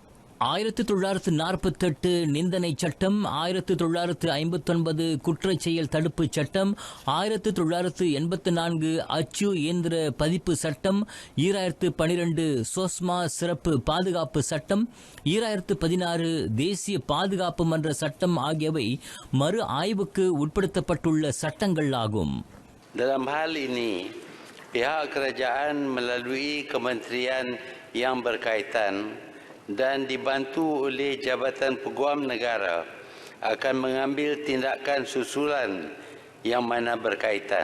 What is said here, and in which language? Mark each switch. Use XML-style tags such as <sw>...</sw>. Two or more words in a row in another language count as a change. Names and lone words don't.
<ta>1948 நிந்தனை சட்டம், 1959 குற்றச் செயல் தடுப்பு சட்டம், 1984 அச்சு இயந்திர பதிப்பு சட்டம், 2012 சோஸ்மா சிறப்பு பாதுகாப்பு சட்டம், 2016 தேசிய பாதுகாப்பு மன்ற சட்டம் ஆகியவை மறு ஆய்வுக்கு உட்படுத்தப்பட்டுள்ள சட்டங்கள் ஆகும்.</ta> <ms>Dalam hal ini, pihak kerajaan melalui kementerian yang berkaitan dan dibantu oleh Jabatan Peguam Negara akan mengambil tindakan susulan yang mana berkaitan.</ms>